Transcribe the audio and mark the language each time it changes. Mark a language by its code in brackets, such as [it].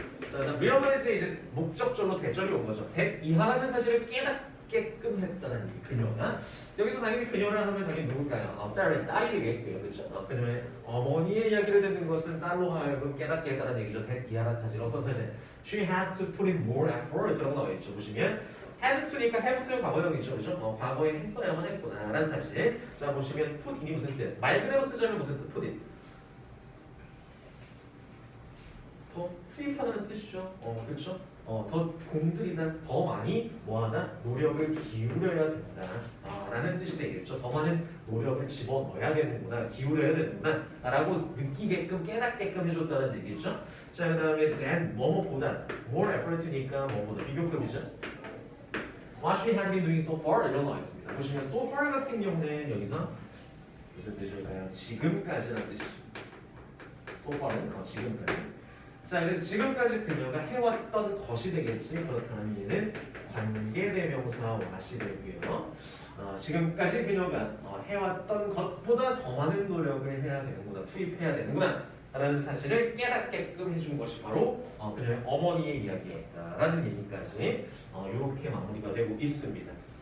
[ko] 자, 그다음 realize의 이제 목적절로 대절이 온 거죠. 이하라는 사실을 깨닫게끔 했다는 얘기. 그녀가 여기서 당연히 그녀를 하면 당연히 누굴까요? 셀의 딸이 되겠고요, 그렇죠? 그녀의 어머니의 이야기를 듣는 것은 딸로 하여금 깨닫게 했다는 얘기죠. 이하라는 사실 어떤 사실? [en] She had to put in more effort [ko] 라고 나와 있죠. 보시면 had to니까 have to의 과거형이죠, 그렇죠? 과거에 했어야만 했구나라는 사실. 자 보시면 put in이 무슨 뜻? 말 그대로 쓰자면 무슨 뜻? [en] put in. [ko] 더 투입하다는 뜻이죠. 그렇죠? 더 공들이다, 더 많이 뭐하다? 노력을 기울여야 된다. 라는 뜻이 되겠죠. 더 많은 노력을 집어넣어야 되는구나, 기울여야 되는구나 라고 느끼게끔, 깨닫게끔 해줬다는 얘기죠. 자, 그 다음에 than, 뭐뭐보다 more effort니까 뭐보다 비교급이죠. [en] What she had been doing so far [ko] 이런 거 있습니다. 보시면 so far 같은 경우는 여기서 무슨 뜻일까요? 지금까지라는 뜻이죠. so far는 지금까지. 자, 그래서 지금까지 그녀가 해왔던 것이 되겠지. 그렇다면 얘는 관계대명사 what이 되고요. 지금까지 그녀가 해왔던 것보다 더 많은 노력을 해야 되는구나, 투입해야 되는구나 라는 사실을 깨닫게끔 해준 것이 바로 그녀의 어머니의 이야기였다라는 얘기까지 이렇게 마무리가 되고 있습니다.